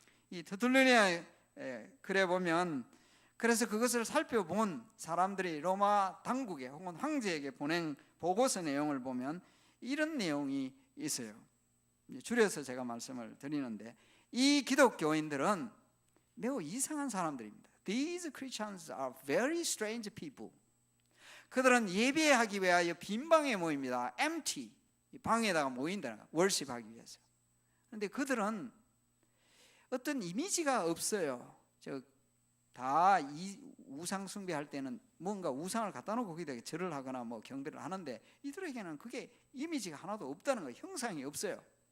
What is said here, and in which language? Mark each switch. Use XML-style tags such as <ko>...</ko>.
<ko>이 터툴리안의 글에 보면, 그래서 그것을 살펴본 사람들이 로마 당국에 혹은 황제에게 보낸 보고서 내용을 보면 이런 내용이 있어요. 줄여서 제가 말씀을 드리는데, 이 기독교인들은 매우 이상한 사람들입니다.</ko> <en>These Christians are very strange people.</en> <ko>그들은 예배하기 위하여 빈 방에 모입니다. Empty, 방에다가 모인다, 월십하기 위해서. 그런데 그들은 어떤 이미지가 없어요. 다 우상 숭배할 때는 뭔가 우상을 갖다 놓고 거기다 절을 하거나 뭐 경배를 하는데, 이들에게는 그게 이미지가 하나도 없다는 거예요. 형상이 없어요.</ko>